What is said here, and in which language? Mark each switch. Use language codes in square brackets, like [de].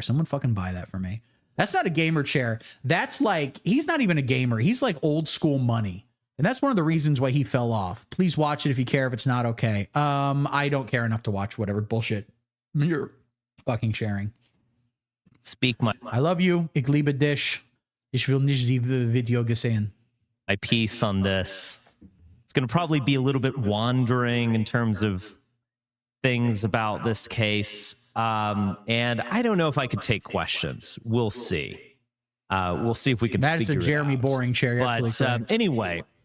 [en] Someone fucking buy that for me. That's not a gamer chair. That's like, he's not even a gamer. He's like old school money. And that's one of the reasons why he fell off. Please watch it if you care. If it's not, okay. I don't care enough to watch whatever bullshit you're fucking sharing. Speak my... I love you. [de] Ich liebe dich. Ich will nicht die Video gesehen. [en] My piece on this. It's going to probably be a little bit wandering in terms of things about this case. And I don't know if I could take questions. We'll see. We'll see if we can That is a Jeremy Boring chair. But anyway...